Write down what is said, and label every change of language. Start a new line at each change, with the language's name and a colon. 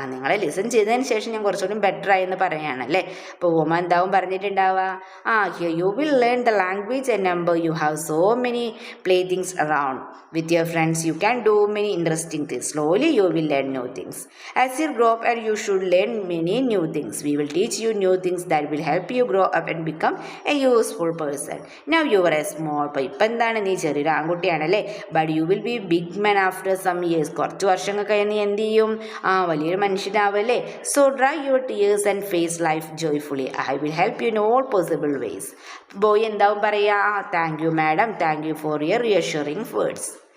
Malayalam: നിങ്ങളെ ലിസൺ ചെയ്തതിന് ശേഷം ഞാൻ കുറച്ചുകൂടി ബെറ്റർ ആയി എന്ന് പറയാണല്ലേ.
English: അപ്പോൾ വുമൺ എന്താവും പറഞ്ഞിട്ടുണ്ടാവുക, here you will learn the language and number, you have so many play things around with your friends, you can do many interesting things, slowly you will learn new things. As you grow up and you should learn many new things. We will teach you new things that will help you grow up and become a useful person. Now you are a small boy.
Malayalam: ഇപ്പം എന്താണ്, നീ ചെറിയൊരു ആൺകുട്ടിയാണല്ലേ.
English: But you will be big man after some years.
Malayalam: കുറച്ച് വർഷങ്ങൾ കഴിഞ്ഞ് നീ എന്ത് ചെയ്യും, വലിയൊരു മനുഷ്യനാവല്ലേ.
English: So dry your tears and face life joyfully. I will help you in all possible ways.
Malayalam: Boy എന്താവും പറയുക,
English: Thank you madam, thank you for your reassuring words.